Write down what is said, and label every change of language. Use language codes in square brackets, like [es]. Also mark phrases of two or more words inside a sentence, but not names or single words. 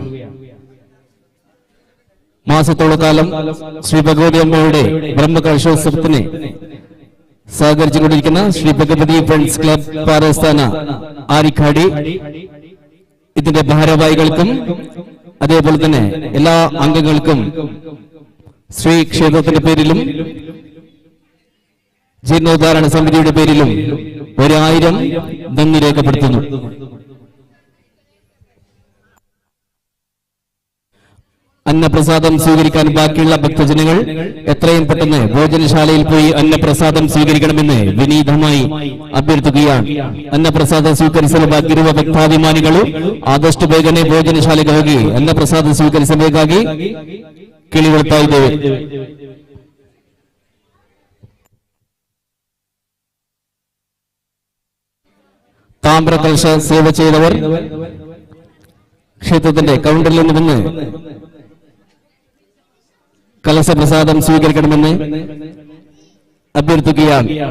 [ml] മാസത്തോളക്കാലം ശ്രീ ഭഗവതി അമ്മയുടെ ബ്രഹ്മകലശോത്സവത്തിന് സഹകരിച്ചുകൊണ്ടിരിക്കുന്ന ശ്രീ ഭഗവതി ഫ്രണ്ട്സ് ക്ലബ് പാറസ്ഥാന ആരിക്കാടി ഇതിന്റെ ഭാരവാഹികൾക്കും അതേപോലെ തന്നെ എല്ലാ അംഗങ്ങൾക്കും ശ്രീ ക്ഷേത്രത്തിന്റെ പേരിലും ജീർണോദ്ധാരണ സമിതിയുടെ പേരിലും 1000 നന്ദി രേഖപ്പെടുത്തുന്നു. അന്നപ്രസാദം സ്വീകരിക്കാൻ ബാക്കിയുള്ള ഭക്തജനങ്ങൾ എത്രയും പെട്ടെന്ന് ഭോജനശാലയിൽ പോയി അന്നപ്രസാദം സ്വീകരിക്കണമെന്ന് വിനീതമായി [kn] ಅಭ್ಯರ್ಥಿಯಾನ್ ಅನ್ನಪ್ರಸಾದ ಸ್ವೀಕರಿಸಲು ಬಾಕಿರುವ ಭಕ್ತಾಭಿಮಾನಿಗಳು ಆದಷ್ಟು ಬೇಗನೆ ಭೋಜನಶಾಲೆಗೆ ಹೋಗಿ ಅನ್ನಪ್ರಸಾದ ಸ್ವೀಕರಿಸಬೇಕಾಗಿ ಕೇಳಿಕೊಳ್ತಾ ಇದ್ದೇವೆ. [ml] താമ്ര കലശ സേവ ചെയ്തവർ ക്ഷേത്രത്തിന്റെ കൗണ്ടറിൽ നിന്ന് വന്ന് കലശപ്രസാദം സ്വീകരിക്കണമെന്ന് അഭ്യർത്ഥിക്കുകയാണ്.